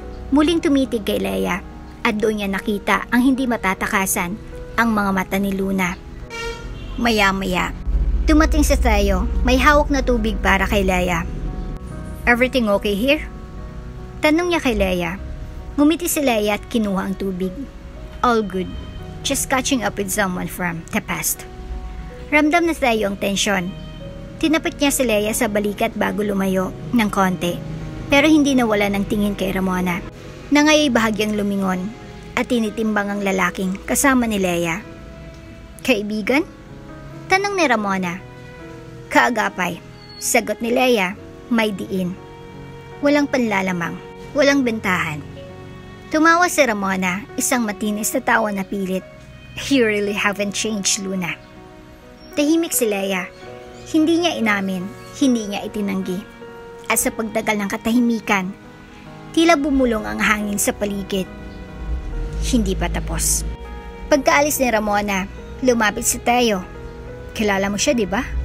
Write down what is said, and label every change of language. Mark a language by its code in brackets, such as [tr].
[tl] Muling tumitig kay Leia at doon niya nakita ang hindi matatakasan ang mga mata ni Luna. Maya-maya, dumating si Theo, may hawak na tubig para kay Leia. [en] Everything okay here? [tl] Tanong niya kay Leia. Ngumiti si Leia at kinuha ang tubig. [en] All good. Just catching up with someone from the past. [tl] Ramdam na Theo ang tensyon. Tinapit niya si Leia sa balikat bago lumayo ng konti, pero hindi nawala ng tingin kay Ramona, na ngaya'y bahagyang lumingon at tinitimbang ang lalaking kasama ni Leia. Kaibigan? Tanong ni Ramona. Kaagapay. Sagot ni Leia, may diin. Walang panlalamang, walang bentahan. Tumawa si Ramona, isang matinis na tawa na pilit. [en] You really haven't changed, Luna. [tl] Tahimik si Leia. Hindi niya inamin, hindi niya itinanggi. At sa pagtagal ng katahimikan, tila bumulong ang hangin sa paligid. Hindi pa tapos. Pagkaalis ni Ramona, lumapit si Theo. Kilala mo siya, di ba?